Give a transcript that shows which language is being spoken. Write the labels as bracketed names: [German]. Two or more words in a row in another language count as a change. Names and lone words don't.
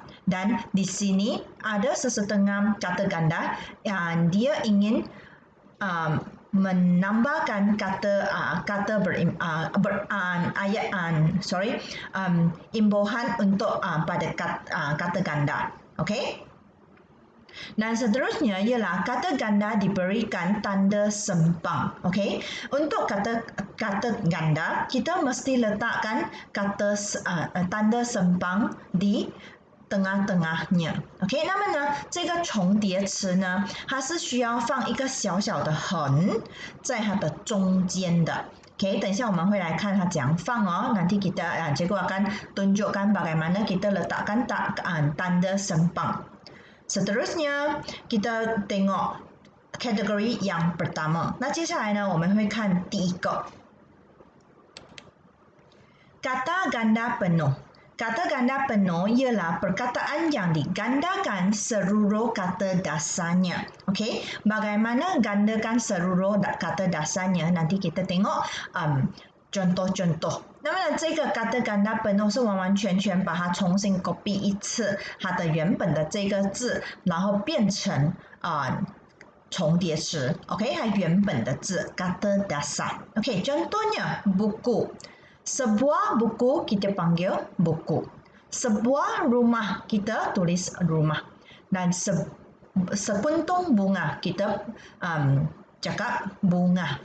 [Malay] Dan di sini ada sesetengah kata ganda yang dia ingin menambahkan imbuhan untuk pada kata ganda. Okey? Dan seterusnya ialah kata ganda diberikan tanda sempang. Okey? Untuk kata ganda, kita mesti letakkan tanda sempang di tengah-tengahnya。OK， [Chinese] 那么呢，这个重叠词呢，它是需要放一个小小的横在它的中间的。OK， 等一下我们会来看它怎样放哦。 [Malay] Nanti kita cikgu akan tunjukkan bagaimana kita letakkan tanda sempang. Seterusnya kita tengok kategori yang pertama。 [Chinese] 那接下来呢，我们会看第一个 [Malay] kata ganda penuh。 Kata ganda penuh ialah perkataan yang digandakan seluruh kata dasarnya. Okey, bagaimana gandakan seluruh kata dasarnya? Nanti kita tengok contoh-contoh。 [Chinese] 那么这个 [Malay] kata ganda penuh [Chinese] 是完完全全把它重新 copy 一次它的原本的这个字，然后变成重叠词。OK， 它原本的字 [Malay] kata dasar。 [Chinese] OK， contohnya buku。 [Malay] Sebuah buku kita panggil buku. Sebuah rumah kita tulis rumah. Dan sekuntum bunga, kita cakap bunga.